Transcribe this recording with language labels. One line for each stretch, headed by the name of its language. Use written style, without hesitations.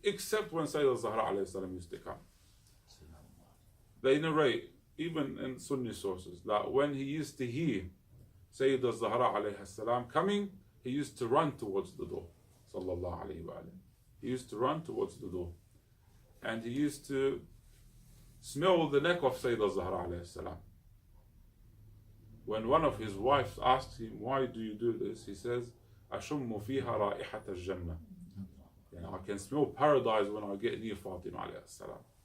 English: Except when Sayyidah Zahra alayhi salam used to come. They narrate, even in Sunni sources, that when he used to hear Sayyidah Zahra alayhi salam coming, he used to run towards the door. Sallallahu alayhi wa alayhi. He used to run towards the door. And he used to smell the neck of Sayyidah Zahra alayhi salam. When one of his wives asked him, why do you do this? He says,
Arabic: أَشُمُّ فِيهَا رَائِحَةَ الْجَنَّةِ.
English: I can smell paradise when I get near Fatima alayhi salam.